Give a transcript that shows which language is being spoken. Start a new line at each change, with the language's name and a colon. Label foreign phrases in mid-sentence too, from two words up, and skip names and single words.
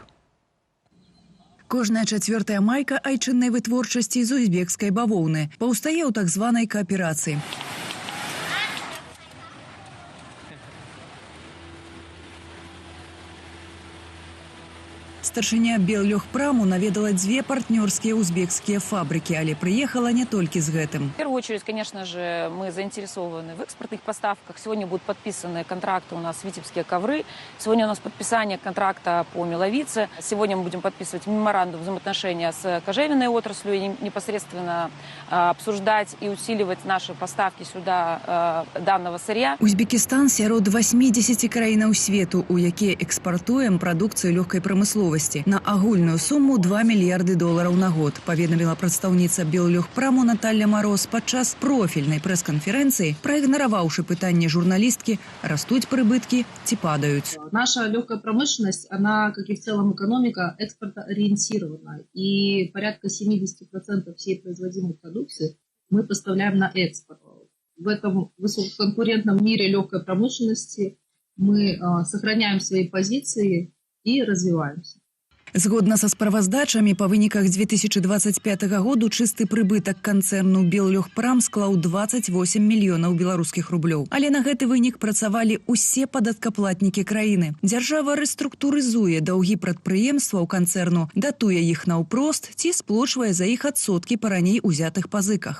Belarusian: Кожная чацвёртая майка айчыннай вытворчасці з узбекскай бавоўны паўстае ў так званай кааперацыі. Старшыня «Беллёгпраму» наведала дзве партнёрскія узбекскія фабрыкі, але прыехала не толькі з гэтым.
Russian: В первую очередь, конечно же, мы заинтересованы в экспортных поставках. Сегодня будут подписаны контракты у нас «Витебские ковры». Сегодня у нас подписание контракта по «Меловице». Сегодня мы будем подписывать меморандум взаимоотношения с кожевенной отраслью и непосредственно обсуждать и усиливать наши поставки сюда данного сырья.
Belarusian: Узбекистан сярод 80 краінаў свету, у якія экспартуем прадукцыю лёгкай прамысловасці на агульную суму 2 мільярды долараў на год, паведаміла прадстаўніца «Беллёгпраму» Наталья Мороз падчас профільнай прэс-канферэнцыі, праігнараваўшы пытанне журналісткі, растуць прыбыткі ці падаюць.
Russian: Наша легкая промышленность, она, как и в целом экономика, экспортоориентирована. И порядка 70% всей производимой продукции мы поставляем на экспорт. В этом высококонкурентном мире легкой промышленности мы сохраняем свои позиции и развиваемся.
Belarusian: Згодна са справаздачамі, па выніках 2025 году чысты прыбытак канцэрну «Беллёгпрам» склаў 28 мільёнаў беларускіх рублёў. Але на гэты вынік працавалі ўсе падаткаплатнікі краіны. Дзяржава рэструктурызуе даўгі прадпрыемстваў канцэрну, датуе іх наўпрост ці сплочвае за іх адсоткі па раней узятых пазыках.